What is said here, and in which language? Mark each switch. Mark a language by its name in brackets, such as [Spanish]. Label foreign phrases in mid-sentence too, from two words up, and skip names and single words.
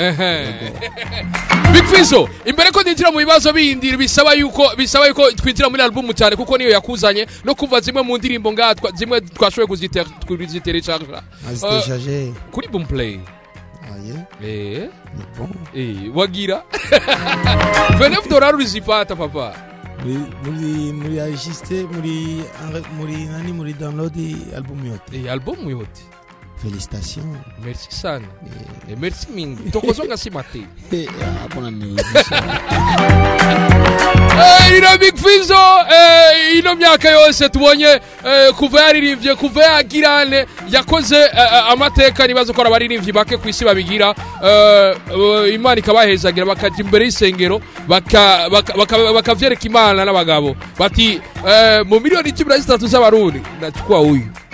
[Rundi] bigfizzo imbere ko ndinjira mu bibazo bindi bisaba yuko twinjira muri album cyane kuko niyo yakuzanye no kuva zimwe mu ndirimbo ngatwa zimwe twashoboye kuziterecharger kuri Boomplay wagira $29 uzipata papa muri registre muri download album yote [French] félicitations [Lingala] merci sana merci mingi tokozonga simate [Swahili] hapana ni [Rundi] ino bigfizzo ino myaka yose tubonye kuva yaririmbye kuva yagirane yakoze amateka nibazo ko abaririmbyi bake kwisi babigira Imana ikabahezagira bakaje imbere y'isengero bakavyereka Imana n'abagabo bati mu miliyoni 13 z'abarundi ndachukua uyu